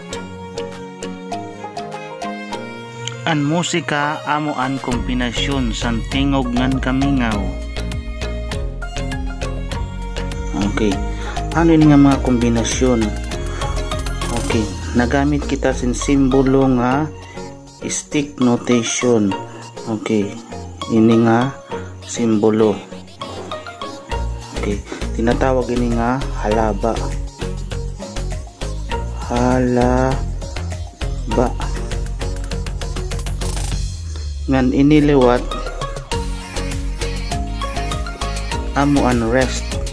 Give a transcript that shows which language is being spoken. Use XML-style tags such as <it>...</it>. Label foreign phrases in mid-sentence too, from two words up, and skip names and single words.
<war>Ang musika amo ang kombinasyon sa tingog ngan kamingaw.</war> <tl>Okay, ano yun nga mga kombinasyon?</tl> <war>Okay, nagamit kita sin simbolo nga</war> <en>stick notation.</en> <war>Okay, ini nga simbolo. Okay, tinatawag ini nga halaba. Halaba. Ngan iniliwat amo an rest.</war>